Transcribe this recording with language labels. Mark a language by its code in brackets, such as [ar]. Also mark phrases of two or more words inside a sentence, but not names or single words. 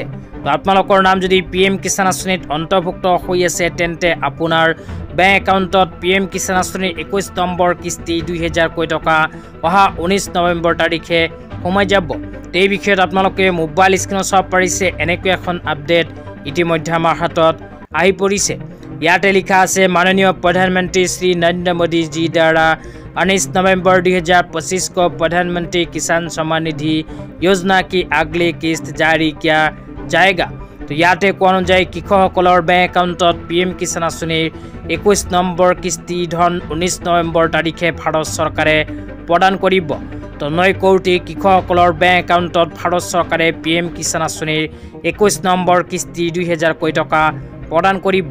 [as] তো আপোনালোকৰ নাম যদি PM কিষাণ আঁচনিত অন্তৰ্ভুক্ত হৈ আছে তেন্তে আপোনাৰ বেংক একাউণ্টত PM কিষাণ আঁচনিৰ 21 নম্বৰ কিস্তি 2000 কোটি টকা অহা 19 নৱেম্বৰ তাৰিখে সোমাই যাব। এই বিষয়ত আপোনালোকে মোবাইল স্ক্ৰীনত চাব পাৰিছে এনেকৈ এখন আপডেট ইতিমধ্যে আমাৰ হাতত আহি পৰিছে। ইয়াতে লিখা আছে [hi] माननीय प्रधानमंत्री श्री नरेंद्र मोदी जी द्वारा 19 नवंबर 2025 को प्रधानमंत्री किसान सम्मान निधि योजना की अगली किस्त जारी किया जाएगा। [as] तो ইয়াতে কোৱা অনুযায়ী কৃষকসকলৰ বেংক একাউণ্টত PM কিষাণ আঁচনিৰ 21 নম্বৰ কিস্তি ধন 19 নৱেম্বৰ তাৰিখে ভাৰত চৰকাৰে প্ৰদান কৰিব। তো 9 কোটি কৃষকসকলৰ বেংক একাউণ্টত ভাৰত চৰকাৰে PM কিষাণ আঁচনিৰ 21 নম্বৰ কিস্তি 2000 কোটি টকা প্ৰদান কৰিব।